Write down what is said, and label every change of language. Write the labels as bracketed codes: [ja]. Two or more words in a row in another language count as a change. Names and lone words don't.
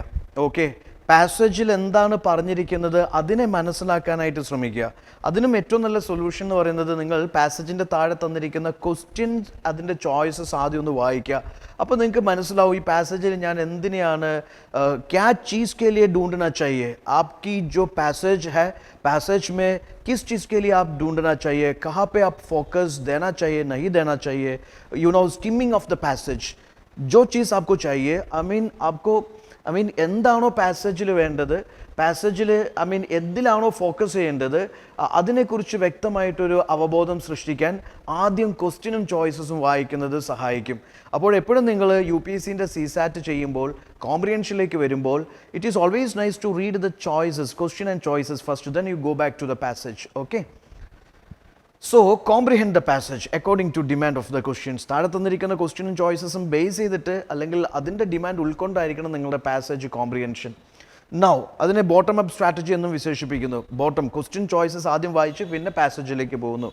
[ml] ഓക്കെ, പാസേജിൽ എന്താണ് പറഞ്ഞിരിക്കുന്നത് അതിനെ മനസ്സിലാക്കാനായിട്ട് ശ്രമിക്കുക. അതിനും ഏറ്റവും നല്ല സൊല്യൂഷൻ എന്ന് പറയുന്നത്, നിങ്ങൾ പാസേജിൻ്റെ താഴെ തന്നിരിക്കുന്ന ക്വസ്റ്റ്യൻസ്, അതിൻ്റെ ചോയ്സസ് ആദ്യം ഒന്ന് വായിക്കുക. അപ്പോൾ നിങ്ങൾക്ക് മനസ്സിലാവും ഈ പാസേജിൽ ഞാൻ എന്തിനെയാണ്, [hi] क्या चीज़ के लिए ढूंढना चाहिए, आपकी जो पैसेज है, पैसेज में किस चीज़ के लिए आप ढूंढना चाहिए, कहाँ पे आप फोकस देना चाहिए, नहीं देना चाहिए, [en] you know, skimming of the passage, [hi] जो चीज़ आपको चाहिए, [en] I mean [ml] എന്താണോ പാസേജിൽ വേണ്ടത്, പാസേജിൽ എന്തിലാണോ ഫോക്കസ് ചെയ്യേണ്ടത്, അതിനെക്കുറിച്ച് വ്യക്തമായിട്ടൊരു അവബോധം സൃഷ്ടിക്കാൻ ആദ്യം ക്വസ്റ്റ്യനും ചോയ്സസും വായിക്കുന്നത് സഹായിക്കും. അപ്പോൾ എപ്പോഴും നിങ്ങൾ UPSCൻ്റെ CSAT ചെയ്യുമ്പോൾ, കോംപ്രിഹെൻഷനിലേക്ക് വരുമ്പോൾ, [en] It is always nice to read the choices, question and choices first, then you go back to the passage. Okay, so comprehend the passage according to demand of the questions. [ml] താഴെ തന്നിരിക്കുന്ന ക്വസ്റ്റ്യനും ചോയ്സസും ബേസ് ചെയ്തിട്ട്, അല്ലെങ്കിൽ അതിൻ്റെ ഡിമാൻഡ് ഉൾക്കൊണ്ടായിരിക്കണം നിങ്ങളുടെ [en] passage comprehension. [ml] നൗ അതിനെ [en] bottom up strategy [ml] എന്നും വിശേഷിപ്പിക്കുന്നു. ബോട്ടം, [en] question choices [ml] ആദ്യം വായിച്ച് പിന്നെ പാസേജിലേക്ക് പോകുന്നു.